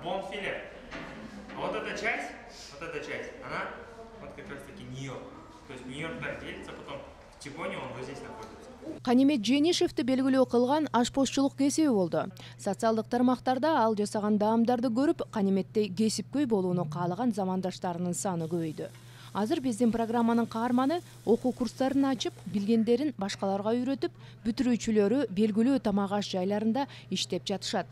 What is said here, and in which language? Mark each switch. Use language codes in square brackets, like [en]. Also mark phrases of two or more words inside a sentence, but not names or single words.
[ru] бонфиле. Вот эта часть, она вот как раз таки Нью-Йорк. То есть Нью-Йорктан делится, потом в Тигоне он вот здесь находится. [ky] Канимет Женишевди белгилөө кылган ашпозчулук кесиби болду. Социалдык тармактарда ал жасаган даамдарды көрүп, Каниметтей кесипкөй болууну каалаган замандаштарынын саны көбөйдү. Азыр биздин программанын каарманы окуу курстарын ачып, билгендерин башкаларга үйрөтүп, бүтүрүүчүлөрү белгилүү тамак аш жайларында иштеп жатышат.